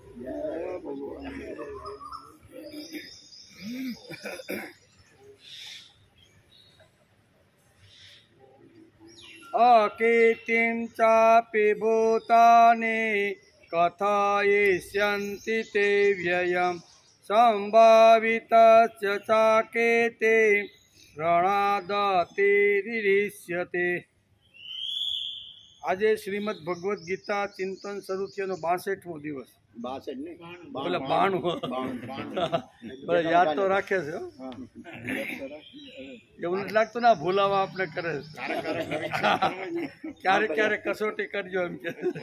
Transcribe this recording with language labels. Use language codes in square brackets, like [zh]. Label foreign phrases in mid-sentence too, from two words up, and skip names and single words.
[sa] अकीर्तिं चापि भूतानि कथयिष्यन्ति ते व्ययम् संभावितस्य च कीर्तिः रणादतिरिष्यते। [gu] આજે શ્રીમદ ભગવદ્ ગીતા ચિંતન શરૂ થયાનો 62મો દિવસ. 62 ને બોલે 92 યાદ તો રાખે છે હો. એવું નથી લાગતું ને ભૂલાવા આપણે કરે ક્યારેક ક્યારેક કસોટી કરજો એમ કે.